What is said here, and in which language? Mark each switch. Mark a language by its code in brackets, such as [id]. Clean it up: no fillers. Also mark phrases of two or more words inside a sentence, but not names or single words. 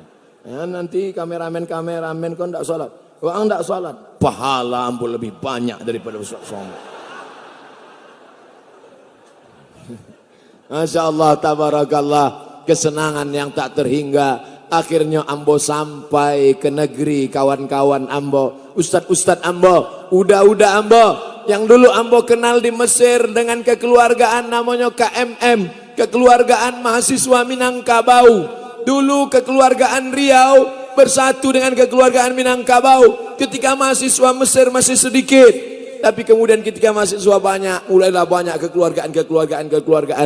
[id] Ya, nanti kameramen kau tidak sholat. Kalau tidak sholat, pahala ambo lebih banyak daripada Ustaz Somad. [ar] Masya Allah, tabarakallah, [id] kesenangan yang tak terhingga. Akhirnya ambo sampai ke negeri kawan-kawan ambo, ustad-ustad ambo, udah ambo, yang dulu ambo kenal di Mesir dengan kekeluargaan namanya KMM, kekeluargaan mahasiswa Minangkabau. Dulu kekeluargaan Riau bersatu dengan kekeluargaan Minangkabau. Ketika mahasiswa Mesir masih sedikit, tapi kemudian ketika mahasiswa banyak, mulailah banyak kekeluargaan.